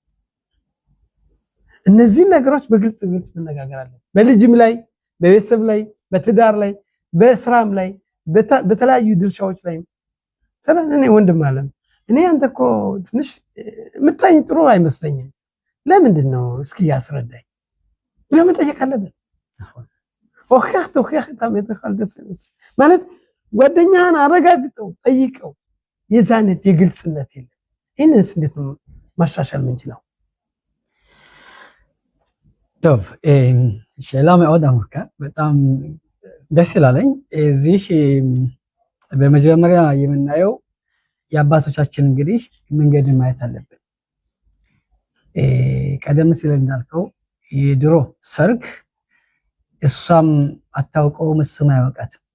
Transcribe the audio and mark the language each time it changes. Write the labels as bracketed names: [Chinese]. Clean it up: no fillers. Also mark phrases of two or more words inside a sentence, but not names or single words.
[Amharic] እነዚህ ነገሮች በግልጽ መነጋገር አለ። በልጅም ላይ በቤተሰብ ላይ በትዳር ላይ በስራም ላይ በተለያዩ ድርሻዎች ላይ እኔ ወንድም አለም እኔ አንተ እኮ ትንሽ ምታኝ ጥሩ አይመስለኝም፣ ለምንድን ነው እስኪ ያስረዳኝ ብለህ መጠየቅ አለበት። ወኸህ ታመተካል ደስ ማለት ጓደኛህን አረጋግጠው ጠይቀው። የዛነት የግልጽነት የለም። ይህንስ እንዴት ነው ማሻሻል ምንችለው? [Hebrew] טוב, שאלה מאוד עמוקה, [Amharic] በጣም ደስ ይላለኝ። እዚህ በመጀመሪያ የምናየው የአባቶቻችን እንግዲህ መንገድን ማየት አለብን። ቀደም ሲል እንዳልከው የድሮ ሰርግ እሷም አታውቀውም እሱም አያውቃትም።